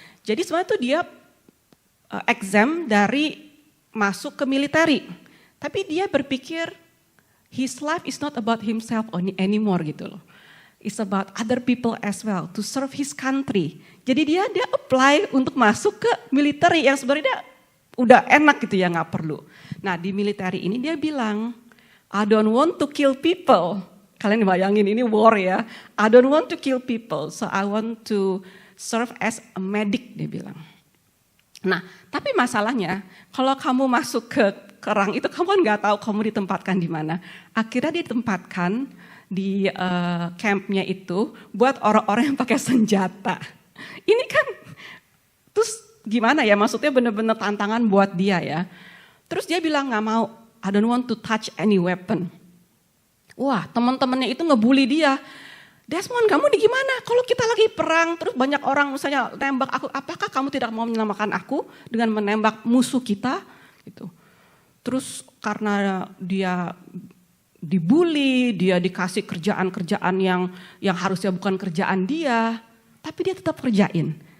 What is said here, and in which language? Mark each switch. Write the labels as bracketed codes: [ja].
[id] Jadi sebenarnya itu dia exam dari masuk ke military. Tapi dia berpikir [en] his life is not about himself anymore [id] gitu loh. [en] It's about other people as well, to serve his country. [id] Jadi dia apply untuk masuk ke military yang sebenarnya udah enak gitu ya, nggak perlu. Nah di military ini dia bilang, [en] I don't want to kill people. [id] Kalian bayangin ini war ya. [en] I don't want to kill people, so I want to serve as a medic, [id] dia bilang. Nah tapi masalahnya kalau kamu masuk ke kerang itu kamu kan nggak tahu kamu ditempatkan di mana. Akhirnya ditempatkan di campnya itu buat orang-orang yang pakai senjata. Ini kan terus gimana ya, maksudnya benar-benar tantangan buat dia ya. Terus dia bilang nggak mau, [en] I don't want to touch any weapon. [id] Wah teman-temannya itu ngebully dia. Desmond kamu di gimana? Kalau kita lagi perang terus banyak orang misalnya tembak aku, apakah kamu tidak mau menyelamatkan aku dengan menembak musuh kita? Gitu. Terus karena dia dibully, dia dikasih kerjaan-kerjaan yang harusnya bukan kerjaan dia, tapi dia tetap kerjain.